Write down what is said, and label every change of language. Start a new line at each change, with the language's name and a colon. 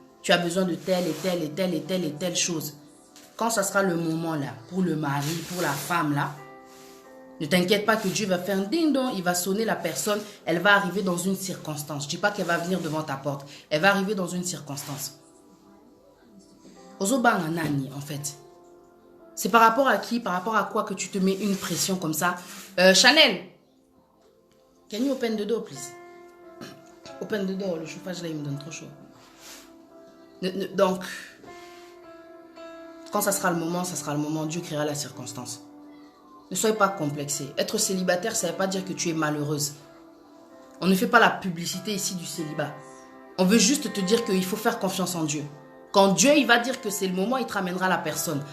French: Tu as besoin de telle et telle et telle et telle et telle chose. Quand ça sera le moment là, pour le mari, pour la femme là, ne t'inquiète pas que Dieu va faire un ding-dong, il va sonner la personne, elle va arriver dans une circonstance. Je ne dis pas qu'elle va venir devant ta porte, elle va arriver dans une circonstance.
Lingala: Ozobanga nani
French: en fait. C'est par rapport à qui, par rapport à quoi que tu te mets une pression comme ça.
English: Chanel, can you open the door please? Open the door,
French: le chauffage là il me donne trop chaud. Donc, quand ça sera le moment, Dieu créera la circonstance. Ne soyez pas complexés. Être célibataire, ça ne veut pas dire que tu es malheureuse. On ne fait pas la publicité ici du célibat. On veut juste te dire qu'il faut faire confiance en Dieu. Quand Dieu il va dire que c'est le moment, il te ramènera la personne.